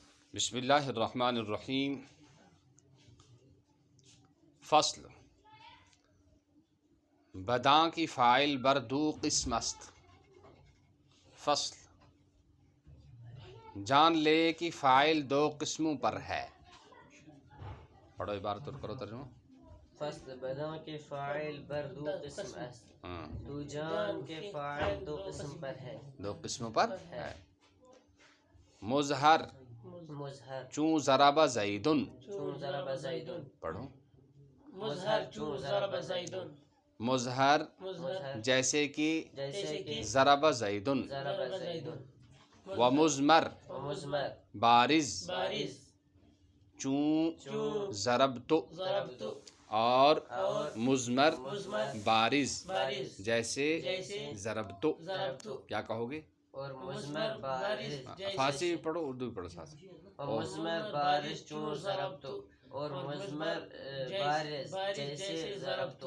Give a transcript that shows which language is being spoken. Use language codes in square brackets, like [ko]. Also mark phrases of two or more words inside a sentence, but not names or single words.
[ar] بسم اللہ الرحمن الرحیم۔ [fa] فصل بداں کی فاعل بر دو قسم است۔ [ur] فصل جان لے کی فاعل دو قسموں پر ہے۔ پڑھو عبارت اور کرو ترجمہ۔ [fa] فصل بداں کے فاعل بر دو قسم است، [ur] تو جان کے فاعل دو قسم پر ہے۔ دو قسموں پر ہے۔ مظہر مظہر [ar] چون ضرب زیدن، چون ضرب زیدن، [ur] پڑھو۔ [ar] مظہر چون ضرب زیدن، مظہر مظہر [ur] جیسے کہ جیسے کہ [ar] ضرب زیدن، ضرب زیدن، [fa] و مضمر مضمر بارز بارز چون ضربت، ضربت، [ur] اور مضمر مضمر بارز بارز جیسے جیسے ضربت۔ ضربت، کیا کہو گے؟ اور مضمر بارز فارسی بھی پڑھو، اردو بھی پڑھو ساتھ۔ اور مضمر بارز چون ضربت، اور مضمر بارز جیسے ضربت،